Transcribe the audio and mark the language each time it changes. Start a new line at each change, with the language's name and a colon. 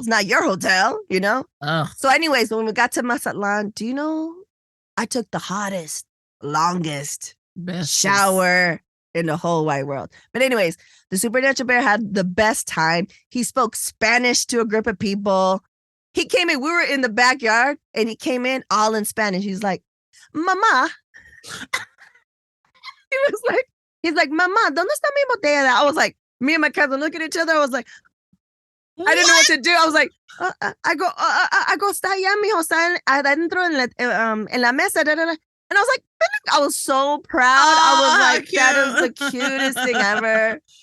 English: It's not your hotel, you know? So anyways, when we got to Mazatlan, do you know, I took the hottest, longest shower in the whole wide world. But anyways, the Supernatural Bear had the best time. He spoke Spanish to a group of people. He came in, we were in the backyard, and he came in all in Spanish. He's like, Mama. He's like,
Spanish: Mama, ¿dónde está mi botella?
English: I was like, me and my cousin look at each other. I was like, I didn't know what to do. I was like, I go,
Spanish: está allá, mijo, está adentro en la mesa.
English: And I was like, I was so proud. I was like, cute. That is the cutest thing ever.